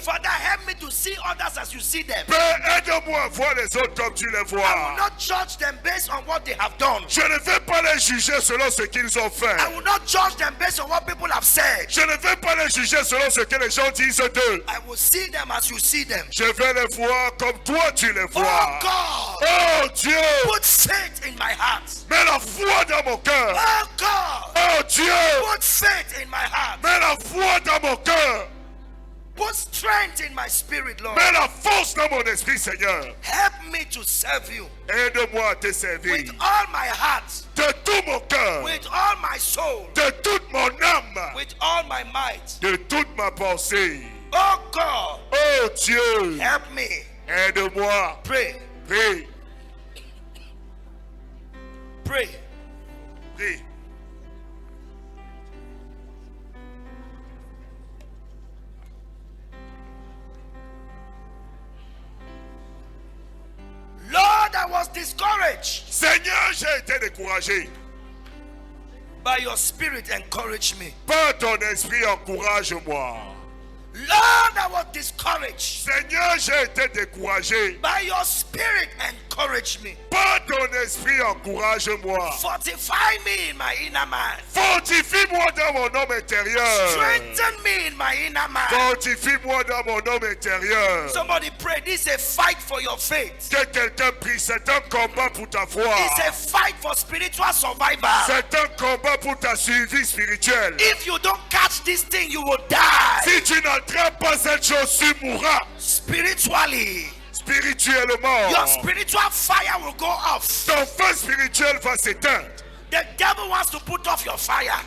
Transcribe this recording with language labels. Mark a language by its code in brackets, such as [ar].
[en] Father, help me to see others as you see them. [fr] Père, aide-moi à voir les autres comme tu les [en] I will [fr] vois. [en] not judge them based on what they have done. [fr] Je ne vais pas les juger selon ce qu'ils ont fait. [en] I will not judge them based on what people have said. [fr] Je ne vais pas les juger selon ce que les gens disent d'eux. [en] I will see them as you see them. [fr] Je vais les voir comme toi tu les [en] Oh [fr] vois. [en] God, [fr] Oh Dieu, [en] put faith in my heart. [fr] mets la foi dans mon cœur. [en] Oh God, [fr] Oh Dieu, [en] put faith in my heart. [fr] mets la foi dans mon cœur. [en] Put strength in my spirit, Lord. [fr] Mets la force dans mon esprit, Seigneur. [en] Help me to serve you [fr] Aide-moi à te servir. [en] with all my heart, [fr] De tout mon cœur. [en] with all my soul, [fr] De toute mon âme. [en] with all my might. [fr] De toute ma pensée. [en] Oh God, [fr] Oh Dieu, [en] help me. [fr] aide-moi. [en] Pray, [fr] Prie, [en] pray. [fr] prie. [en] Lord, I was discouraged. [fr] Seigneur, j'ai été découragé. [en] By your spirit, encourage me. [fr] Par ton esprit, encourage-moi. [en] Lord, I was discouraged. [fr] Seigneur, j'ai été découragé. [en] By your spirit, encourage me. [fr] Par ton esprit, encourage-moi. [en] Fortify me in my inner man. [fr] Fortifie-moi dans mon homme intérieur. [en] Strengthen me in my inner man. [fr] Fortifie-moi dans mon homme intérieur. [en] Somebody pray. This is a fight for your faith. [fr] Que quelqu'un prie, c'est un combat pour ta foi. [en] It's a fight for spiritual survival. [fr] C'est un combat pour ta survie spirituelle. [en] If you don't catch this thing, you will die. [fr] Si tu n'attrapes pas cette chose, tu mourras. [en] Spiritually, [fr] Spirituellement, [en] your spiritual fire will go off. [fr] ton feu spirituel va s'éteindre. [en] The devil wants to put off your fire.